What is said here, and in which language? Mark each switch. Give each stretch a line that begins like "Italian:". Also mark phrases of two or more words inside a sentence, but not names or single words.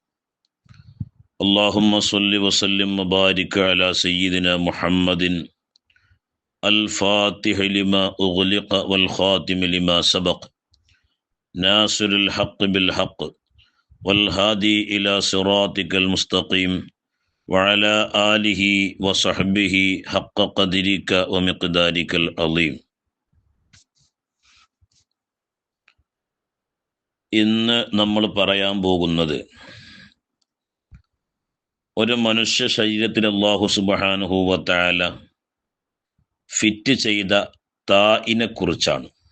Arabic: اللهم صل وسلم وبارك على سيدنا محمد الفاتح لما أغلق والخاتم لما سبق ناصر الحق بالحق والهادي إلى صراطك المستقيم وعلى آله وصحبه حق قدرك ومقدارك العظيم.
Malayalam: ഇന്ന് നമ്മൾ പറയാൻ പോകുന്നത് ഒരു മനുഷ്യ ശരീരത്തിൽ അല്ലാഹു
Arabic: سبحانه وتعالى
Malayalam: ഫിറ്റ് ചെയ്ത താഇനെ കുറിച്ചാണ്.